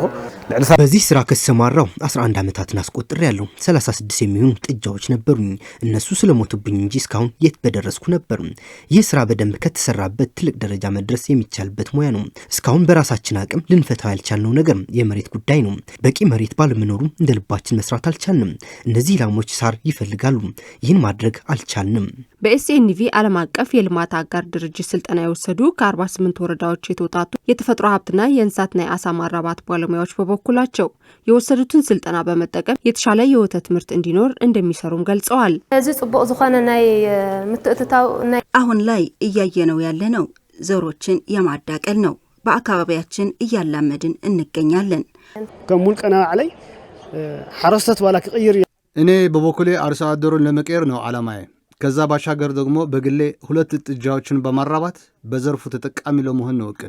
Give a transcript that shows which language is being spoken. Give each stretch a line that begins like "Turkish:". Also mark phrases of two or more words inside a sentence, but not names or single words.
Amharic: በዚህ ስራ ከተሰማራው 11 ዓመታትን አስቆጥሬያለሁ። 36 የሚሆኑ ጥጃዎች ነበሩኝ። እነሱ ስለሞቱ ሞቱብኝ እንጂ እስካሁን የት በደረስኩ ነበር። ይህ ስራ በደንብ ከተሰራበት ትልቅ ደረጃ መድረስ የሚቻልበት ሙያ ነው። እስካሁን በራሳችን አቅም ልንፈታው ያልቻልነው ነገር የመሬት ጉዳይ ነው። በቂ መሬት ባለመኖሩ እንደ ልባችን መስራት አልቻልንም። እነዚህ ላሞች ሳር ይፈልጋሉ። ይህን ማድረግ አልቻልንም። በኤስኤንቪ ዓለም አቀፍ የልማት አጋር ድርጅት ስልጠና የወሰዱ ከ48 ወረዳዎች የተውጣጡ የተፈጥሮ ሀብትና የእንስሳትና የአሳ ማራባት ባለሙያዎች በበኩላቸው የወሰዱትን ስልጠና በመጠቀም የተሻለ የወተት ምርት እንዲኖር እንደሚሰሩም ገልጸዋል።
Tigrinya: እዚ ጽቡቅ ዝኾነ ናይ ምትእትታው
Amharic: አሁን ላይ እያየነው ያለነው ዘሮችን የማዳቀል ነው። በአካባቢያችን እያላመድን እንገኛለን። ከሙልቀና علي حرستት ባላ ከቀይር እኔ በበኩሌ አርሶ አደሩን ለመቀየር ነው ዓላማዬ። ከዛ ባሻገር ደግሞ በግሌ 2 ጥጃዎችን በማራባት በዘርፉ ተጠቃሚ ለመሆን ነው እቅዴ።